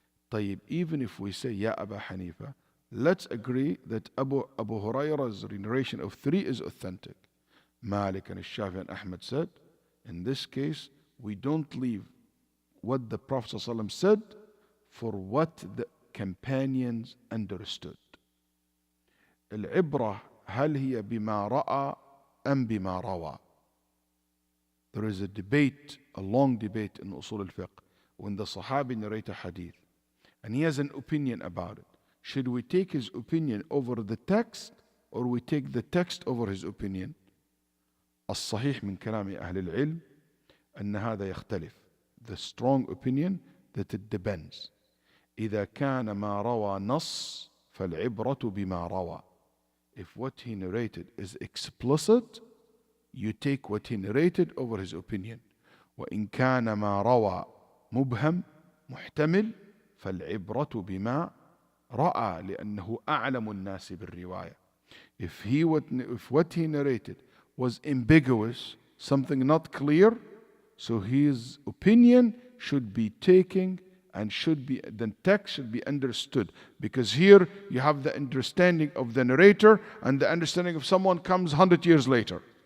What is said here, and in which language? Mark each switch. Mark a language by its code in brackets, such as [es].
[ar] طيب, [en] even if we say, Ya Abu Hanifa, let's agree that Abu Hurairah's narration of 3 is authentic. Malik and Shafi and Ahmad said, in this case, we don't leave what the Prophet ﷺ said for what the companions understood. [ar] العبرة هل هي بما رأى أم بما روى. [en] There is a debate, a long debate in Usul al-Fiqh, when the Sahabi narrate a hadith and he has an opinion about it. Should we take his opinion over the text, or we take the text over his opinion? [ar] الصحيح من كلام أهل العلم أن هذا يختلف. [en] The strong opinion that it depends. [ar] إذا كان ما روى نص فالعبرة بما روى. [en] If what he narrated is explicit, you take what he narrated over his opinion. [ar] وإن كان ما روى مبهم محتمل فالعبرة بما رأى لأنه أعلم الناس بالرواية. [en] If what he narrated was ambiguous, something not clear, so his opinion should be taken and the text should be understood. Because here you have the understanding of the narrator and the understanding of someone comes 100 years later.